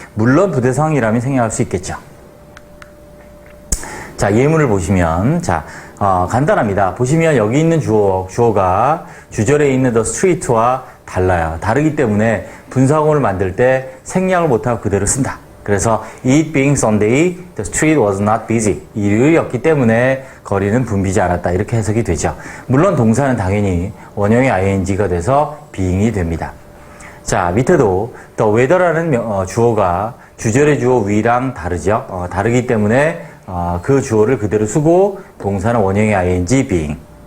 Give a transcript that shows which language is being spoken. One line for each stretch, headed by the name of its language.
Korean: 물론 부대 상황이라면 생략할 수 있겠죠. 자, 예문을 보시면 자, 간단합니다. 보시면 여기 있는 주어가 주절에 있는 the street와 달라요. 다르기 때문에 분사구문을 만들 때 생략을 못하고 그대로 쓴다. 그래서
English: it being Sunday, the street was not busy.
Korean: 일요일이었기 때문에 거리는 붐비지 않았다. 이렇게 해석이 되죠. 물론 동사는 당연히 원형의 ing가 돼서 being이 됩니다. 자, 밑에도 the weather라는 주어가 주절의 주어 we랑 다르죠. 다르기 때문에 그 주어를 그대로 쓰고 동사는 원형의 ing, being.